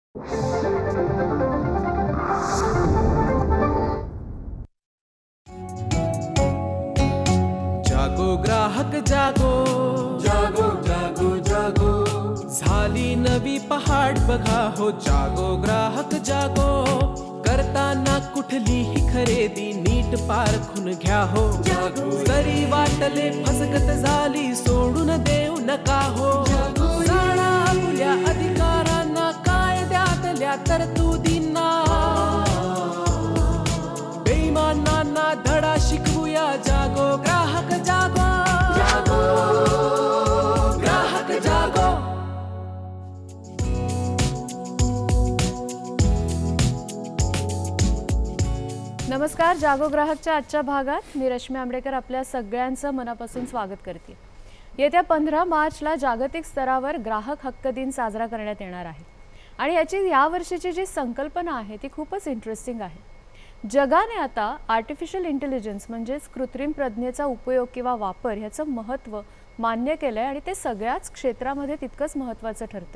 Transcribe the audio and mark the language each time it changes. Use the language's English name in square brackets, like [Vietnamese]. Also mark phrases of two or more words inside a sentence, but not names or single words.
[Marathi] जागो ग्राहक जागो, जागो जागो जागो, झाली नवी पहाट बघा हो. जागो ग्राहक जागो, करताना कुठलीही खरेदी नीट पारखून घ्या हो. जरी वाटले फसगत झाली सोडून देऊ नका हो. जाणा आपल्या अधिकारांना, कायद्यातल्या तरतुदींना, बेईमानांना धडा शिकवूया. जागो ग्राहक जागो, जागो ग्राहक जागो. नमस्कार. जागो ग्राहकच्या आजच्या भागात मी रश्मी आंबेडकर आपल्या सगळ्यांचं मनापासून स्वागत करते. येत्या 15 मार्चला जागतिक स्तरावर ग्राहक हक्क दिन साजरा करण्यात येणार आहे आणि याची यावर्षीची जी संकल्पना आहे ती खूपच इंटरेस्टिंग आहे. जगाने आता [English] artificial intelligence [Marathi] म्हणजेच कृत्रिम प्रज्ञेचा उपयोग किंवा वापर ह्याचं महत्त्व मान्य केलं आहे आणि ते सगळ्याच क्षेत्रामध्ये तितकंच महत्त्वाचं ठरतं.